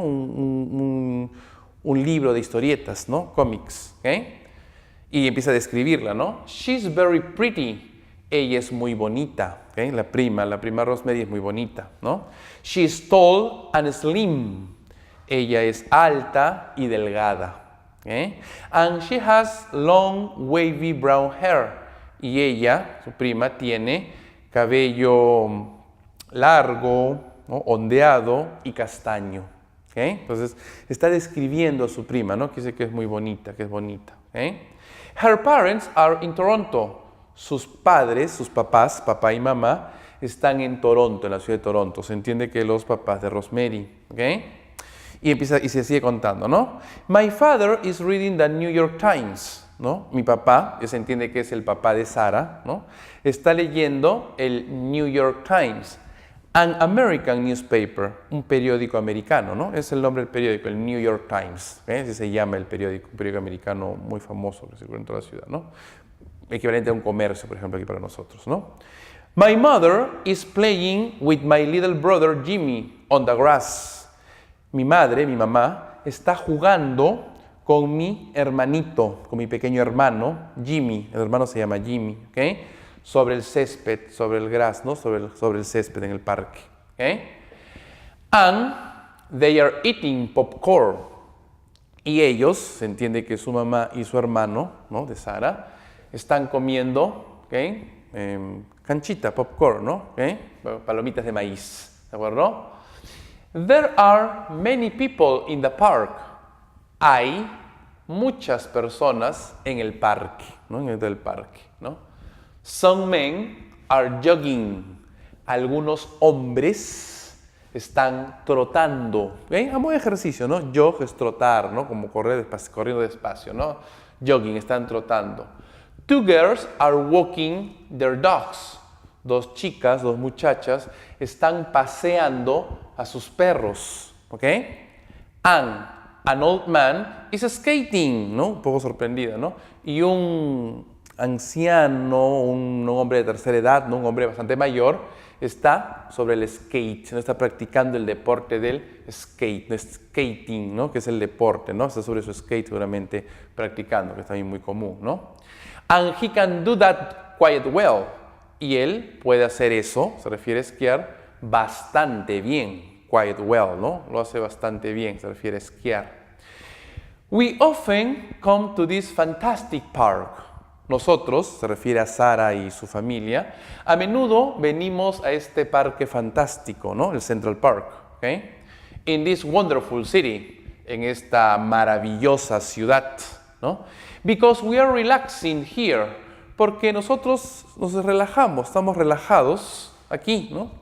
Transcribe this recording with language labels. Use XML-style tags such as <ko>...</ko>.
<es>Un libro de historietas, ¿no? Comics, ¿okay? Y empieza a describirla, ¿no?</es> <en>She's very pretty.</en> <es>Ella es muy bonita, ¿okay? La prima Rosemary es muy bonita, ¿no?</es> <en>She's tall and slim.</en> <es>Ella es alta y delgada, ¿okay?</es> <en>And she has long, wavy brown hair.</en> <es>Y ella, su prima, tiene cabello largo, ¿no? Ondeado y castaño, ¿okay? Entonces, está describiendo a su prima, ¿no? Que dice que es muy bonita, que es bonita, ¿okay?</es> <en>Her parents are in Toronto.</en> <es>Sus padres, sus papás, papá y mamá, están en Toronto, en la ciudad de Toronto. Se entiende que los papás de Rosemary, ¿ok? Y se sigue contando, ¿no?</es> <en>My father is reading the New York Times, ¿no?</en> <es>Mi papá, se entiende que es el papá de Sara, ¿no? Está leyendo el New York Times,</es> <en>an American newspaper,</en> <es>un periódico americano, ¿no? Es el nombre del periódico, el New York Times, ¿okay? Así se llama el periódico, un periódico americano muy famoso que circula en toda la ciudad, ¿no? Equivalente a un comercio, por ejemplo, aquí para nosotros, ¿no?</es> <en>My mother is playing with my little brother Jimmy on the grass.</en> <es>Mi madre, mi mamá, está jugando con mi hermanito, con mi pequeño hermano, Jimmy. El hermano se llama Jimmy, ¿ok? Sobre el césped, sobre el grass, ¿no? Sobre el césped en el parque, ¿ok?</es> <en>And they are eating popcorn.</en> <es>Y ellos, se entiende que su mamá y su hermano, ¿no? De Sara, están comiendo, ¿okay? Canchita, popcorn, ¿no? ¿Okay? Palomitas de maíz, ¿de acuerdo?</es> <en>There are many people in the park.</en> <es>Hay muchas personas en el parque, ¿no? En el parque, ¿no?</es> <en>Some men are jogging.</en> <es>Algunos hombres están trotando, ¿okay? A modo de ejercicio, ¿no? Jog es trotar, ¿no? Como corriendo despacio, ¿no? Jogging, están trotando.</es> <en>Two girls are walking their dogs.</en> <es>Dos chicas, dos muchachas, están paseando a sus perros, ¿ok?</es> <en>And an old man is skating, ¿no?</en> <es>Un poco sorprendida,</es> <en>¿no?</en> <es>Y un anciano, un hombre de tercera edad, ¿no? Un hombre bastante mayor, está sobre el skate, ¿no? Está practicando el deporte del skate, skating, ¿no? Que es el deporte, ¿no? Está sobre su skate seguramente practicando, que es también muy común, ¿no?</es> <en>And he can do that quite well.</en> <es>Y él puede hacer eso, se refiere a esquiar, bastante bien.</es> <en>Quite well,</en> <es>¿no? Lo hace bastante bien, se refiere a esquiar.</es> <en>We often come to this fantastic park.</en> <es>Nosotros, se refiere a Sara y su familia, a menudo venimos a este parque fantástico, ¿no? El Central Park, ¿ok?</es> <en>In this wonderful city,</en> <es>en esta maravillosa ciudad, ¿no?</es> <en>Because we are relaxing here,</en> <es>porque nosotros nos relajamos, estamos relajados aquí, ¿no?</es>